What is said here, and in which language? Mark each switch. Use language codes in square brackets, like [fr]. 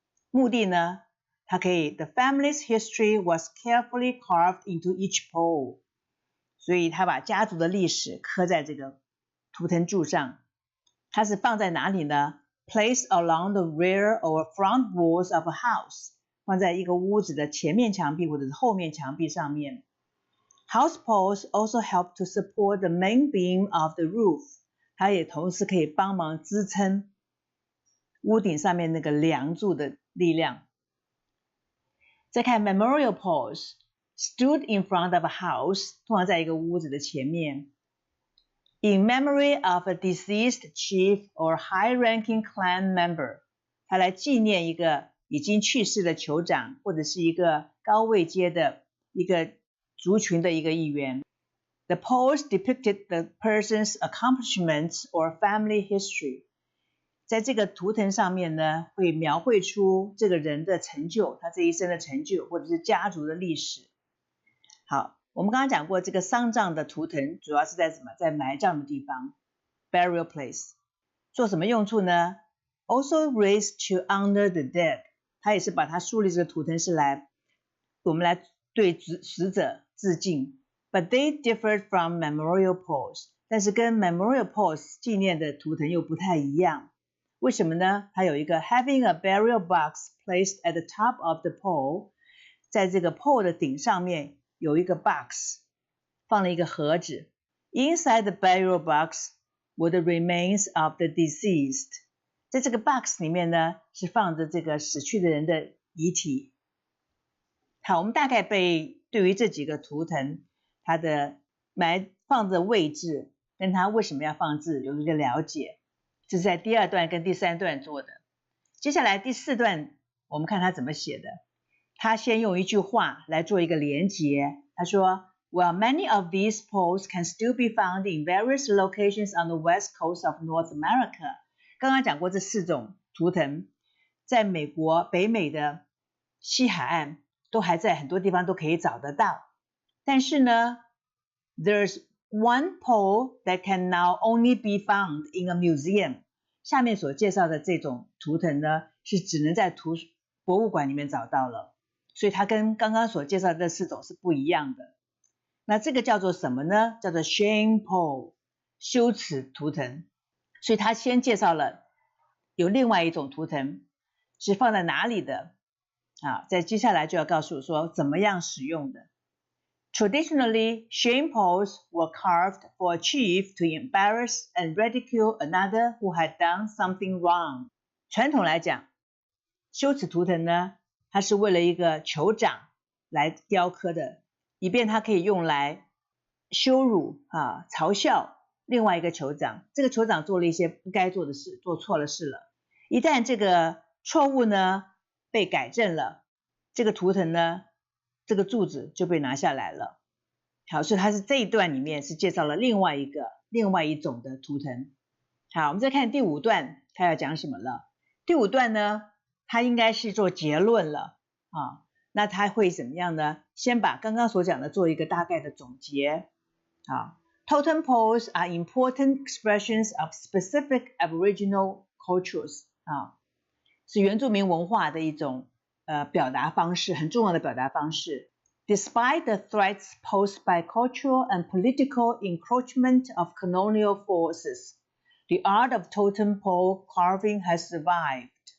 [zh] 目的呢，它可以 [en] The family's history was carefully carved into each pole， [zh] 所以他把家族的历史刻在这个图腾柱上。它是放在哪里呢？ [en] Placed along the rear or front walls of a house， [zh] 放在一个屋子的前面墙壁或者是后面墙壁上面。 [en] House poles also help to support the main beam of the roof， [zh] 它也同时可以帮忙支撑屋顶上面那个梁柱的力量。再看 [en] memorial poles stood in front of a house， [zh] 通常在一个屋子的前面。 [en] In memory of a deceased chief or high-ranking clan member， [zh] 他来纪念一个已经去世的酋长或者是一个高位阶的一个族群的一个议员。 [en] The poles depicted the person's accomplishments or family history， [zh] 在这个图腾上面呢，会描绘出这个人的成就，他这一生的成就或者是家族的历史。好，我们刚刚讲过这个丧葬的图腾主要是在什么？在埋葬的地方 [en] burial place。 [zh] 做什么用处呢？ [en] Also raised to honor the dead， [zh] 它也是把它树立这个图腾是来我们来对死者致敬 [en] But they differed from memorial poles. [zh] 但是跟 memorial poles 纪念的图腾又不太一样。为什么呢？它有一个 [en] having a burial box placed at the top of the pole， [zh] 在这个 pole 的顶上面有一个 box， 放了一个盒子。 [en] Inside the burial box were the remains of the deceased。 [zh] 在这个 box 里面呢，是放着这个死去的人的遗体。好，我们大概对于这几个图腾它的放的位置跟它为什么要放置有一个了解，这是在第2段跟第3段做的。接下来第4段我们看他怎么写的。他先用一句话来做一个连结，他说 [en] While many of these poles can still be found in various locations on the west coast of North America， [zh] 刚刚讲过这4种图腾在美国北美的西海岸都还在很多地方都可以找得到，但是呢 [en] There's one pole that can now only be found in a museum。 [zh] 下面所介绍的这种图腾呢，是只能在博物馆里面找到了，所以它跟刚刚所介绍的这4种是不一样的。那这个叫做什么呢？叫做 shame pole， 羞耻图腾。所以他先介绍了有另外一种图腾是放在哪里的，在接下来就要告诉说怎么样使用的。 [en] Traditionally, shame poles were carved for a chief to embarrass and ridicule another who had done something wrong. [zh] 传统来讲，羞耻图腾呢，它是为了一个酋长来雕刻的，以便它可以用来羞辱嘲笑另外一个酋长。这个酋长做了一些不该做的事，做错了事了。一旦这个错误呢被改正了，这个图腾呢，这个柱子就被拿下来了。好，所以它是这一段里面是介绍了另外一种的图腾。好，我们再看第5段，它要讲什么了？第5段呢，它应该是做结论了那它会怎么样呢？先把刚刚所讲的做一个大概的总结。 [en] Totem poles are important expressions of specific Aboriginal cultures [zh] 是原住民文化的一种表达方式，很重要的表达方式。 [en] Despite the threats posed by cultural and political encroachment of colonial forces, the art of totem pole carving has survived.